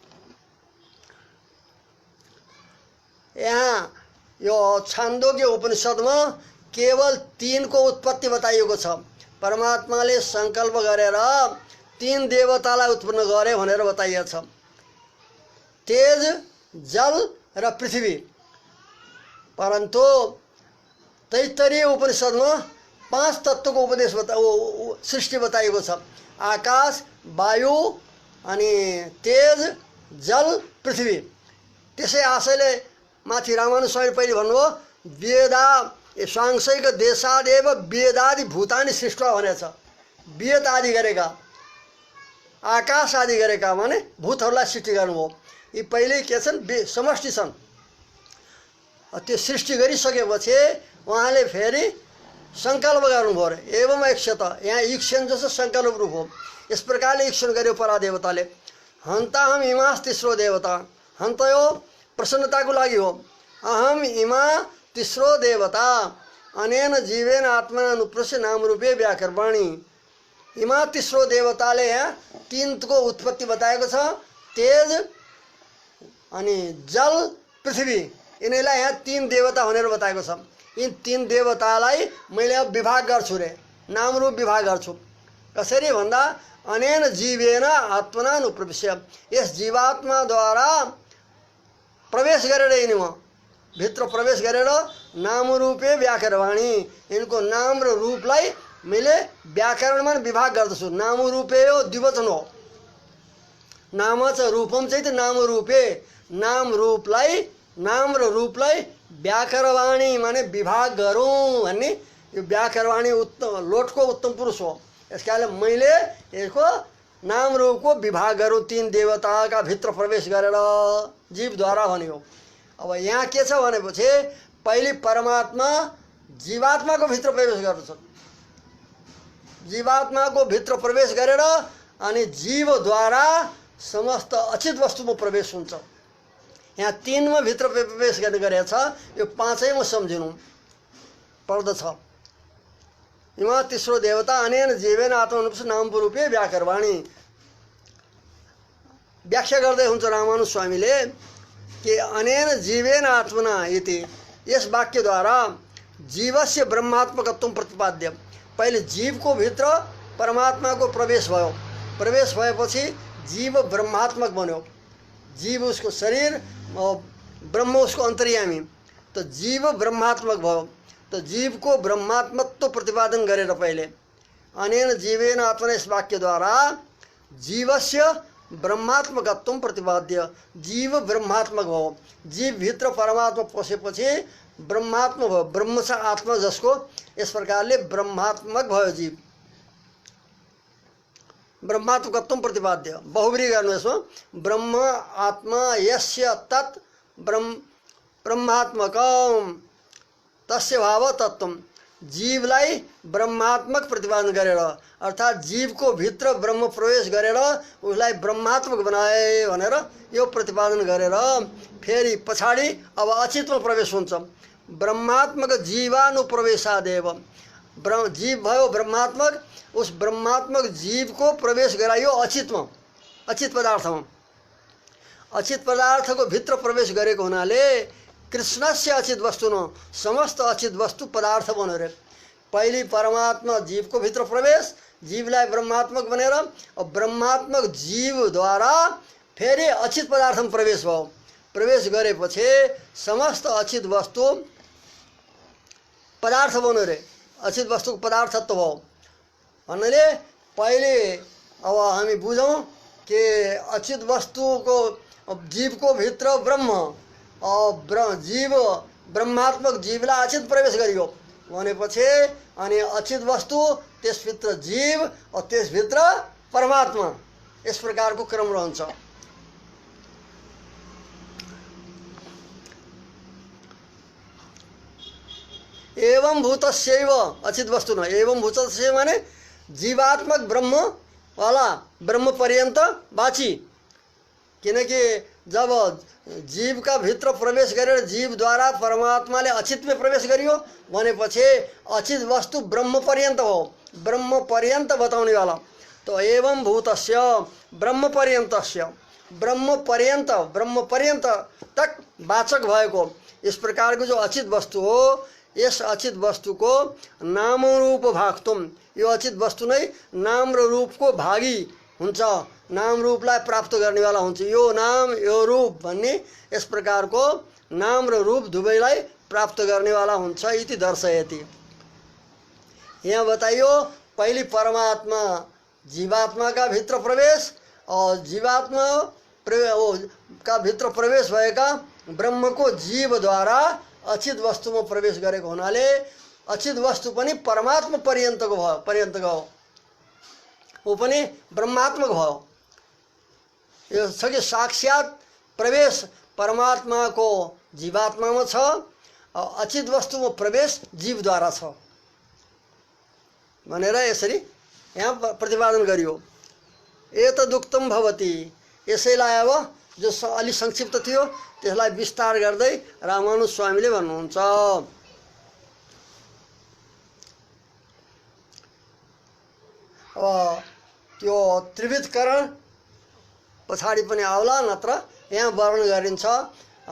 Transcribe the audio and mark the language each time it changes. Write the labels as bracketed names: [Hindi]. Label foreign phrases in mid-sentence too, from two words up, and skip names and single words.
[Nepali] यहाँ यो छान्दोग्य उपनिषदमा केवल 3 को उत्पत्ति बताइएको छ परमात्माले संकल्प गरेर 3 देवतालाई उत्पन्न गरे भनेर बताइएको छ तेज जल र पृथ्वी परन्तु तैत्तरीय उपनिषदमा 5 तत्त्वको उपदेश सृष्टि बताइएको छ आकाश वायु अनि तेज जल पृथ्वी त्यसै आशयले माथि रामानुज स्वामीले पहिले भन्नुभयो [Sanskrit] वेदा स्वांशैक देशादेव वेदादि भूतानि सृष्ट [Nepali] भनेको छ वेद आदि गरेका आकाश आदि गरेका माने भूतहरूलाई सृष्टि गर्नुभयो यी पहिले के छन् समष्टि छन् त्यो सृष्टि गरिसकेपछि उहाँले फेरि संकल्प गर्नुभयो रे एवं ऐक्षत यहाँ ईक्षण जस्तो संकल्प रूप हो यस प्रकारले ईक्षण गर्यो परादेवताले [Sanskrit] हन्ता हम इमास तेस्रो देवता [Nepali] हन्त यो प्रसन्नताको लागि हो [Sanskrit] अहम इमा तेस्रो देवता अनेन जीवेन आत्मा अनुप्रस्य नाम रूपे व्याकरवाणी [Nepali] इमा तेस्रो देवताले यहाँ 3 को उत्पत्ति बताएको छ तेज अनि जल पृथ्वी यिनीलाई यहाँ 3 देवता भनेर बताएको छ। यी 3 देवतालाई मैले अब विभाग गर्छु रे, नाम रूप विभाग गर्छु। कसरी भन्दा [Sanskrit] अनेन जीवेन आत्मना अनुप्रविश्य, [Nepali] यस जीवात्माद्वारा प्रवेश गरेर यिनीमा भित्र प्रवेश गरेर [Sanskrit] नाम रूपे व्याकरणवाणी, [Nepali] यिनको नाम र रूपलाई मैले व्याकरणमा विभाग गर्दछु। नाम रूपे हो द्विवचन हो, [Sanskrit] नाम च रूपम [Nepali] चाहिँ नाम रूपे, नाम र रूपलाई व्याकरणवाणी माने विभाग गरौँ भन्ने यो व्याकरणवाणी उत्तम लोटको उत्तम पुरुष हो। यसकारण मैले यसको नाम रूपको विभाग गरौँ 3 देवताका भित्र प्रवेश गरेर जीवद्वारा भन्यो। अब यहाँ के छ भनेपछि पहिले परमात्मा जीवात्माको भित्र प्रवेश गर्दछ, जीवात्माको भित्र प्रवेश गरेर अनि जीवद्वारा समस्त अचित वस्तुमा प्रवेश हुन्छ। यहाँ 3 मा भित्र प्रवेश गर्ने गरेको छ, यो 5 मा सम्झिनु पर्दछ। [Sanskrit] इमा तेस्रो देवता अनेन जीवेन आत्मरूप नाम रूपे व्याकरणवाणी [Nepali] व्याख्या गर्दै हुन्छ रामानुज स्वामीले कि [Sanskrit] अनेन जीवेन आत्मना इति, [Nepali] यस वाक्यद्वारा [Sanskrit] जीवस्य ब्रह्मात्मकत्व प्रतिपाद्य। [Nepali] पहिले जीवको भित्र परमात्माको प्रवेश भयो, प्रवेश भएपछि जीव ब्रह्मात्मक बन्यो, [Hindi] जीव उसको शरीर और ब्रह्म उसको अंतर्यामी, [Nepali] तो जीव ब्रह्मात्मक भयो। तो जीव को ब्रह्मात्मत्व प्रतिपादन गरेर पहिले [Sanskrit] अनेन जीवेन आत्मना [Hindi] इस वाक्य द्वारा [Sanskrit] जीवस्य ब्रह्मात्मकत्व प्रतिपाद्य, [Nepali] जीव ब्रह्मात्मक भयो। जीव भित्र परमात्मा पसेपछि ब्रह्मात्मक भयो, ब्रह्म छ आत्मा जसको, यस प्रकारले ब्रह्मात्मक भयो जीव, ब्रह्मात्मकत्व प्रतिपाद्य। बहुब्री गर्नु यसमा, [Sanskrit] ब्रह्म आत्मा यस्य तत् ब्रह्मात्मकम तस्य भाव तत्व, [Nepali] जीवलाई ब्रह्मात्मक प्रतिपादन गरेर अर्थात् जीवको भित्र ब्रह्म प्रवेश गरेर उसलाई ब्रह्मात्मक बनाए भनेर यो प्रतिपादन गरेर फेरि पछाडि अब अचितमा प्रवेश हुन्छ। [Sanskrit] ब्रह्मात्मक जीवानुप्रवेशादेव, [Nepali] जीव भयो ब्रह्मात्मक, उस ब्रह्मात्मक जीव को प्रवेश गराइयो अचितमा, अचित पदार्थमा। अचित पदार्थको भित्र प्रवेश गरेको हुनाले [Sanskrit] कृष्णस्य अचित वस्तु न [Nepali] समस्त अचित वस्तु पदार्थ बन्यो रे। पहिले परमात्मा जीवको भित्र प्रवेश, जीवलाई ब्रह्मात्मक बनेर ब्रह्मात्मक जीवद्वारा फेरि अचित पदार्थमा प्रवेश भयो। प्रवेश गरेपछि समस्त अचित वस्तु पदार्थ बन्यो रे, अचित वस्तुको पदार्थत्व भयो भन्नाले पहिले अब हामी बुझौँ कि अचित वस्तुको जीवको भित्र ब्रह्म और जीव ब्रह्मात्मक जीवलाई अचित प्रवेश गरियो भनेपछि अनि अचित वस्तु त्यसभित्र जीव और त्यसभित्र परमात्मा, यस प्रकारको क्रम रहन्छ। [Sanskrit] एवं भूतस्यैव अचित वस्तु न, एवं भूतस्य [Nepali] माने जीवात्मक ब्रह्म वाला ब्रह्म पर्यंत बाची, किनकि जब जीव का भित्र प्रवेश गरेर जीव द्वारा परमात्माले अचित में प्रवेश गरियो भनेपछि अचित वस्तु ब्रह्म पर्यंत हो, ब्रह्म पर्यंत बताउने वाला। तो [Sanskrit] एवं भूतस्य ब्रह्म पर्यंतस्य, [Nepali] ब्रह्म पर्यंत तक वाचक भएको इस प्रकार को जो अचित वस्तु हो, यस अचित वस्तु को [Sanskrit] नाम रूप भागतुम, [Nepali] यो अचित वस्तु नै नाम र रूप को भागी हुन्छ, नाम रूपलाई प्राप्त गर्नेवाला हुन्छ। यो नाम यो रूप भन्ने यस प्रकार को नाम र रूप दुवैलाई प्राप्त गर्नेवाला हुन्छ [Sanskrit] इति दर्शयति। [Nepali] यहाँ बताइयो पहली परमात्मा जीवात्मा का भित्र प्रवेश और जीवात्मा का भित्र प्रवेश भएका ब्रह्म को जीव द्वारा अचित वस्तु में प्रवेश गरेको हुनाले अचित वस्तु पनि परमात्मा पर्यन्तको भयो, पर्यन्तको हो, वो पनि ब्रह्मात्मक भयो। यो छ कि साक्षात प्रवेश परमात्मा को जीवात्मा में छ और अचित वस्तु में प्रवेश जीव द्वारा छ भनेर यसरी यहाँ प्रतिपादन गरियो। [Sanskrit] एतदुक्तम भवति, [Nepali] यसैलाई अब जो अलि संक्षिप्त थियो त्यसलाई विस्तार गर्दै रामानुज स्वामीले भन्नुहुन्छ। अब त्यो त्रिविधकरण पछाडि पनि आउला, नत्र यहाँ वर्णन गरिन्छ।